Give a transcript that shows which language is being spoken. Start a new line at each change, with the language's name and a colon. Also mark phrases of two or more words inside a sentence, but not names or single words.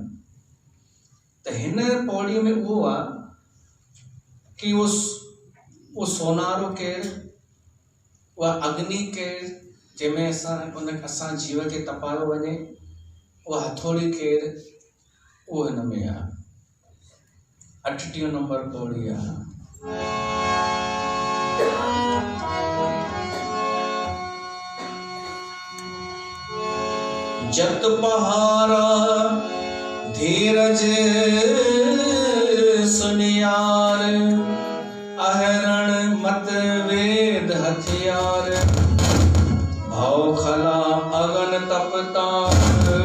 Sindhi: त हिन पौड़ीअ में उहो आहे कि उहो सोनारो केरु, उहा अग्नि केरु, जंहिंमें असां जीव खे तपायो वञे, उहा हथोड़ी केरु, उहो हिन में आहे। 38 नंबर पौड़ी आहे।
Punjabi: ਜਤ ਪਹਾਰਾ ਧੀਰਜ ਸੁਨਿਆਰ, ਅਹਰਣ ਮਤ ਵੇਦ ਹਥਿਆਰ, ਭਾਵ ਖਲਾ ਅਗਨ ਤਪਤਾਰ,